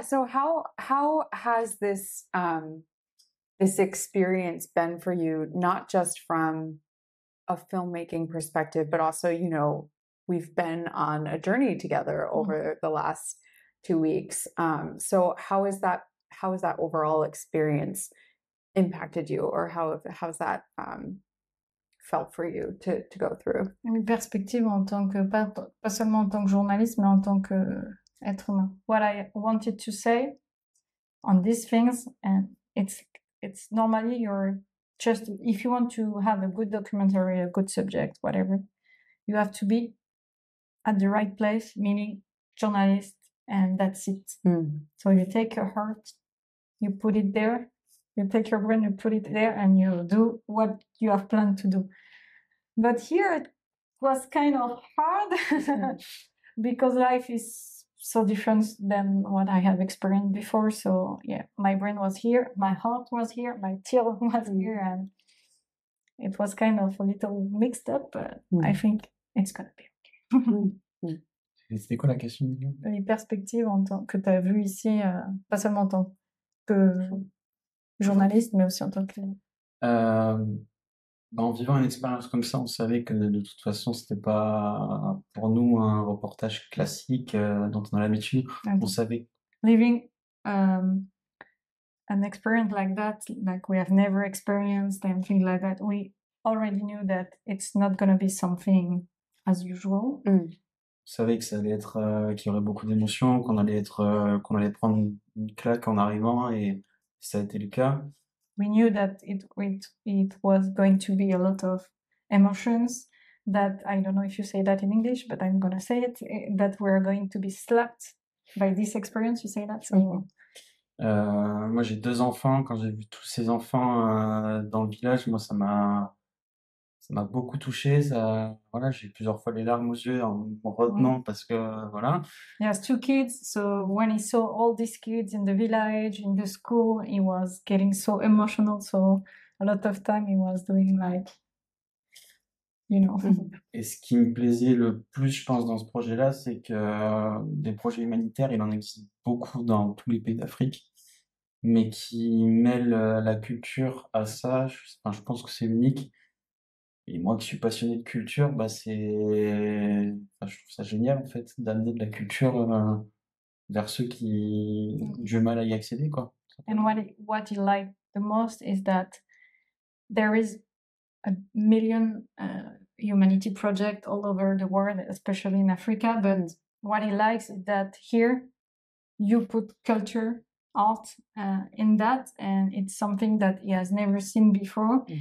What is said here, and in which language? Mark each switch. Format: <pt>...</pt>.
<en>So how has this this experience been for you, not just from a filmmaking perspective, but also, you know, we've been on a journey together over the last 2 weeks. So how's that overall experience impacted you, or how's that felt for you to go through?</en> <fr>Une perspective en tant que, pas seulement en tant que journaliste, mais en tant que être humain.</fr> <en>What I wanted to say on these things, and it's normally you're just, if you want to have a good documentary, a good subject, whatever, you have to be at the right place, meaning journalist, and that's it. So you take your heart, you put it there, you take your brain, you put it there, and you do what you have planned to do. But here it was kind of hard because life is so different than what I have experienced before. So yeah, my brain was here, my heart was here, my tear was here, and it was kind of a little mixed up, but I think it's gonna be okay.</en> <fr>C'était quoi la question? Les perspectives en tant que tu as vues ici, pas seulement en tant que journaliste, mais aussi en tant que... En vivant une expérience comme ça, on savait que de toute façon, c'était pas pour nous un reportage classique dont on a l'habitude. On savait.</fr> <en>Living an experience like that, like we have never experienced and things like that, we already knew that it's not going to be something as usual.</en> <fr>On savait que ça allait être, qu'il y aurait beaucoup d'émotions, qu'on allait prendre une claque en arrivant, et ça a été le cas.</fr> <en>We knew that it was going to be a lot of emotions, that, I don't know if you say that in English, but I'm going to say it, that we're going to be slapped by this experience. You say that? So...</en> <fr>Moi, j'ai 2 enfants. Quand j'ai vu tous ces enfants dans le village, moi, ça m'a beaucoup touché. Voilà, j'ai eu plusieurs fois les larmes aux yeux en me retenant parce que voilà.</fr> <en>He has 2 kids, so when he saw all these kids in the village, in the school, he was getting so emotional. So a lot of time he was doing like, you know.</en> <fr>Et ce qui me plaisait le plus, je pense, dans ce projet-là, c'est que des projets humanitaires, il en existe beaucoup dans tous les pays d'Afrique, mais qui mêlent la culture à ça. Je pense que c'est unique. Et moi qui suis passionné de culture, je trouve ça génial en fait d'amener de la culture vers ceux qui ont du mal à y accéder, quoi.</fr> <en>And what he liked the most is that there is a million humanity project all over the world, especially in Africa. But what he likes is that here you put culture, art in that, and it's something that he has never seen before.</en>